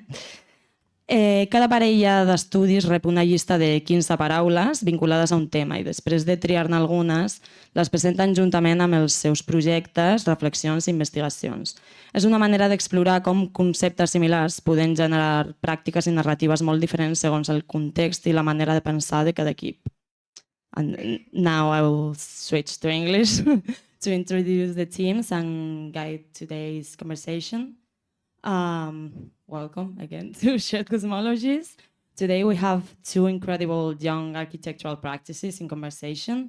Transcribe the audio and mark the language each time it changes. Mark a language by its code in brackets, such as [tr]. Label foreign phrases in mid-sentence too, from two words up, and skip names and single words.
[ca] Cada parella d'estudis rep una llista de 15 paraules vinculades a un tema i després de triar-ne algunes les presenten juntament amb els seus projectes, reflexions i investigacions. És una manera d'explorar com conceptes similars poden generar pràctiques i narratives molt diferents segons el context i la manera de pensar de cada equip. [en] And now I will switch to English to introduce the teams and guide today's conversation. Welcome again to Shared Cosmologies. Today we have two incredible young architectural practices in conversation.